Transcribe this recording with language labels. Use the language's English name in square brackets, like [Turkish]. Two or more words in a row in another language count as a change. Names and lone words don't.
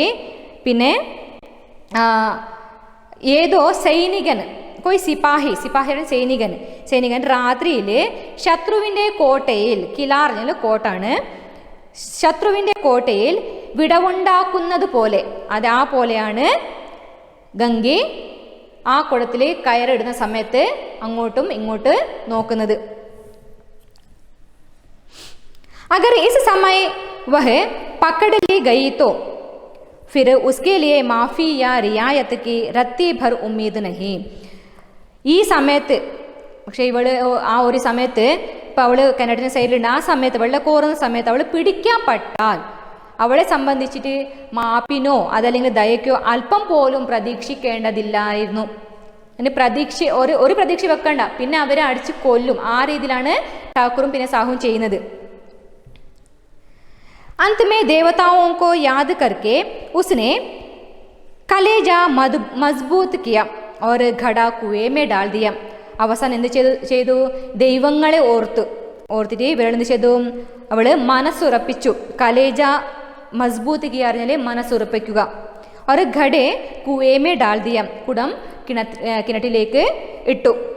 [Malayalam] പിന്നെ ഏതോ സൈനികൻ, [Hindi] कोई सिपाही, [Malayalam] സിപ്പാഹിയുടെ സൈനികൻ രാത്രിയിൽ ശത്രുവിൻ്റെ കോട്ടയിൽ, കിലാർ കോട്ടാണ്, ശത്രുവിൻ്റെ കോട്ടയിൽ വിടവുണ്ടാക്കുന്നത് പോലെ, അത് ആ പോലെയാണ് ഗംഗി ആ കുടത്തിൽ കയറിടുന്ന സമയത്ത് അങ്ങോട്ടും ഇങ്ങോട്ട് നോക്കുന്നത്. [Hindi] अगर इस समय वह पकड़ ली गई तो फिर उसके लिए माफ़ी या रियायत की रत्ती भर उम्मीद नहीं. [Malayalam] ഈ സമയത്ത് പക്ഷേ ഇവള് ആ ഒരു സമയത്ത് ഇപ്പോൾ അവൾ കിണറ്റിന് സൈഡിലുണ്ട്. ആ സമയത്ത് വെള്ളം കോറുന്ന സമയത്ത് അവൾ പിടിക്കപ്പെട്ടാൽ അവളെ സംബന്ധിച്ചിട്ട് മാപ്പിനോ അതല്ലെങ്കിൽ ദയക്കോ അല്പം പോലും പ്രതീക്ഷിക്കേണ്ടതില്ലായിരുന്നു. അതിന് ഒരു പ്രതീക്ഷ വെക്കണ്ട, പിന്നെ അവരെ അടിച്ച് കൊല്ലും. ആ രീതിയിലാണ് ഠാക്കൂറും പിന്നെ സാഹുവും ചെയ്യുന്നത്. [Hindi] अंत में देवताओं को याद करके उसने कलेजा मजबूत किया और घड़ा कुएं में डाल दिया. [Malayalam] അവസാനം എന്ത് ചെയ്തു? ദൈവങ്ങളെ ഓർത്തിട്ട് ഇവരെന്ത് ചെയ്തു? അവൾ മനസ്സുറപ്പിച്ചു. [Hindi] कलेजा मज़बूत किया [Malayalam] പറഞ്ഞാൽ മനസ്സുറപ്പിക്കുക. ഒരു [Hindi] घड़े कुएं में डाल दिया, [Malayalam] കുടം കിണറ്റിലേക്ക് ഇട്ടു.